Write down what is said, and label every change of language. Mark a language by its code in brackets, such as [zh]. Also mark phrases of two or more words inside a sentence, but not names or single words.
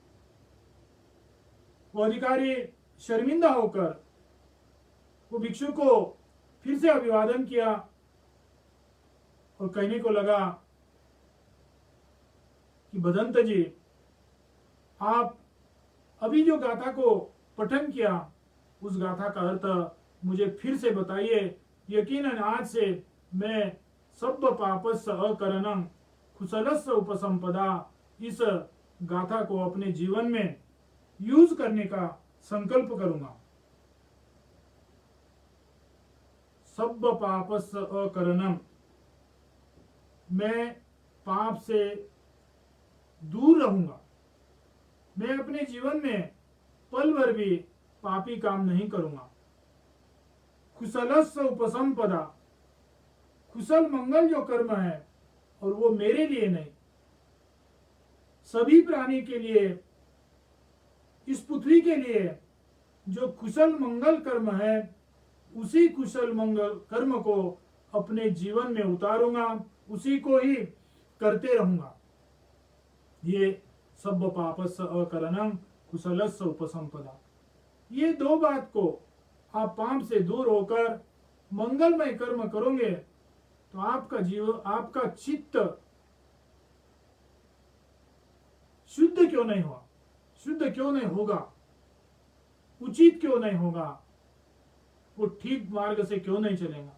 [hi] वो अधिकारी शर्मिंदा होकर वो भिक्षु को फिर से अभिवादन किया और कहने को लगा कि भदंत जी, आप अभी जो गाथा को पठन किया, उस गाथा का अर्थ मुझे फिर से बताइए। यकीनन आज से मैं [pi] सब पापस्य अकरणं कुशलस्य उपसंपदा, [hi] इस गाथा को अपने जीवन में यूज करने का संकल्प करूंगा। [pi] सब पापस्य अकरणं, [hi] मैं पाप से दूर रहूंगा। मैं अपने जीवन में पल भर भी पापी काम नहीं करूंगा। [pi] कुशलस्य उपसंपदा, [hi] कुशल मंगल जो कर्म है, और वो मेरे लिए नहीं, सभी प्राणी के लिए, इस पृथ्वी के लिए जो कुशल मंगल कर्म है, उसी कुशल मंगल कर्म को अपने जीवन में उतारूंगा, उसी को ही करते रहूंगा। ये [pi] सब पापस्य अकरणं कुशलस्य उपसंपदा, [hi] ये दो बात को आप पाप से दूर होकर मंगलमय कर्म करोगे तो आपका जीवन, आपका चित्त शुद्ध क्यों नहीं हुआ, शुद्ध क्यों नहीं होगा, उचित क्यों नहीं होगा, वो ठीक मार्ग से क्यों नहीं चलेगा।